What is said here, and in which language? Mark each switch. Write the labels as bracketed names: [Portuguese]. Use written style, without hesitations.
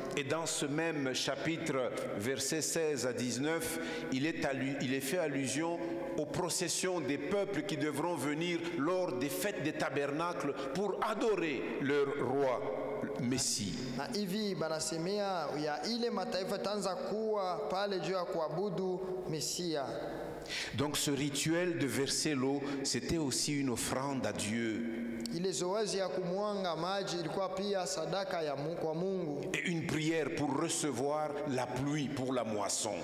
[French] Et dans ce même chapitre, versets 16 à 19, il est fait allusion aux processions des peuples qui devront venir lors des fêtes des tabernacles pour adorer leur roi Messie. [Swahili] Na hivi banasemea ya ile mataifa tanza kuwa pale juu ya kuabudu Mesia. [French] Donc ce rituel de verser l'eau, c'était aussi une offrande à Dieu. [Swahili] Ile zoezi ya kumwanga maji ilikuwa pia sadaka ya kwa Mungu, [French] Et une prière pour recevoir la pluie pour la moisson.